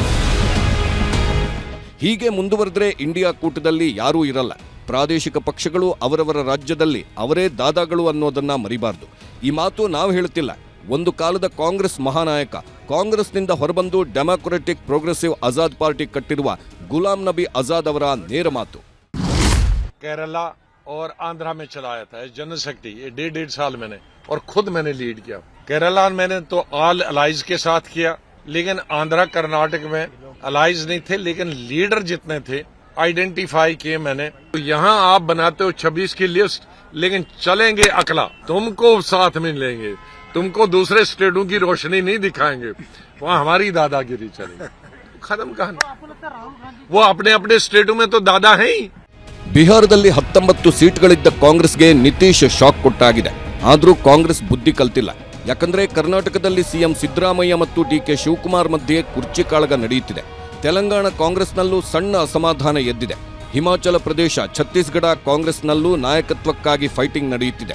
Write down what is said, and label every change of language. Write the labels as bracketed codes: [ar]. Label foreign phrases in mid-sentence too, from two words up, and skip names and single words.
[kn] ಹೀಗೆ ಮುಂದುವರೆದ್ರೆ ಇಂಡಿಯಾ ಕೂಟದಲ್ಲಿ ಯಾರೂ ಇರಲ್ಲ. ಪ್ರಾದೇಶಿಕ ಪಕ್ಷಗಳು ಅವರವರ ರಾಜ್ಯದಲ್ಲಿ ಅವರೇ ದಾದಾಗಳು ಅನ್ನೋದನ್ನ ಮರಿಬಾರದು. ಈ ಮಾತು ನಾವು ಹೇಳುತ್ತಿಲ್ಲ, ಒಂದು ಕಾಲದ ಕಾಂಗ್ರೆಸ್ ಮಹಾನಾಯಕ, ಕಾಂಗ್ರೆಸ್ನಿಂದ ಹೊರಬಂದು ಡೆಮಾಕ್ರೆಟಿಕ್ ಪ್ರೋಗ್ರೆಸಿವ್ ಆಜಾದ್ ಪಾರ್ಟಿ ಕಟ್ಟಿರುವ ಗುಲಾಂ ನಬಿ ಆಜಾದ್ ಅವರ ನೇರ ಮಾತು. [hi] केरला और आंध्रा में चलाया था जनशक्ति, ये 1.5 साल मैंने और खुद मैंने लीड किया। केरला मैंने तो [en] all allies [hi] के साथ किया, लेकिन आंध्रा कर्नाटक में अलाइज नहीं थे, लेकिन लीडर जितने थे आइडेंटिफाई किए मैंने। तो यहाँ आप बनाते हो 26 की लिस्ट, लेकिन चलेंगे अकेला, तुमको साथ में लेंगे, तुमको दूसरे स्टेटों की रोशनी नहीं दिखाएंगे, वहाँ हमारी दादागिरी चलेगी। खत्म कहानी। वो अपने अपने स्टेटों में तो दादा है ही। [kn] ಬಿಹಾರದಲ್ಲಿ 19 ಸೀಟ್ಗಳಿದ್ದ ಕಾಂಗ್ರೆಸ್ಗೆ ನಿತೀಶ್ ಶಾಕ್ ಕೊಟ್ಟಾಗಿದೆ. ಆದರೂ ಕಾಂಗ್ರೆಸ್ ಬುದ್ಧಿ ಕಲ್ತಿಲ್ಲ. ಯಾಕಂದ್ರೆ ಕರ್ನಾಟಕದಲ್ಲಿ CM ಸಿದ್ದರಾಮಯ್ಯ ಮತ್ತು DK ಶಿವಕುಮಾರ್ ಮಧ್ಯೆ ಕುರ್ಚಿ ಕಾಳಗ ನಡೆಯುತ್ತಿದೆ. ತೆಲಂಗಾಣ ಕಾಂಗ್ರೆಸ್ನಲ್ಲೂ ಸಣ್ಣ ಅಸಮಾಧಾನ ಎದ್ದಿದೆ. ಹಿಮಾಚಲ ಪ್ರದೇಶ, ಛತ್ತೀಸ್ಗಢ ಕಾಂಗ್ರೆಸ್ನಲ್ಲೂ ನಾಯಕತ್ವಕ್ಕಾಗಿ ಫೈಟಿಂಗ್ ನಡೆಯುತ್ತಿದೆ.